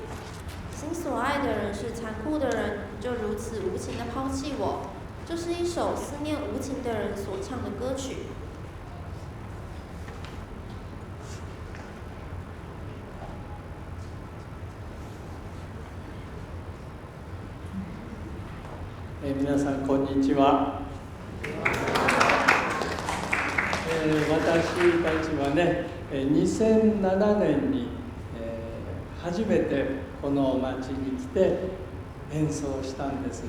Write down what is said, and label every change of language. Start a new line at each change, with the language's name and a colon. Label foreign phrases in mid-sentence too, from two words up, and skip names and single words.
Chinese: 心所爱的人是残酷的人，就如此无情地抛弃我。这是一首思念无情的人所唱的歌曲。
Japanese: 皆さんこんにちは。私たちはね、2007年に、初めてこの町に来て演奏したんです。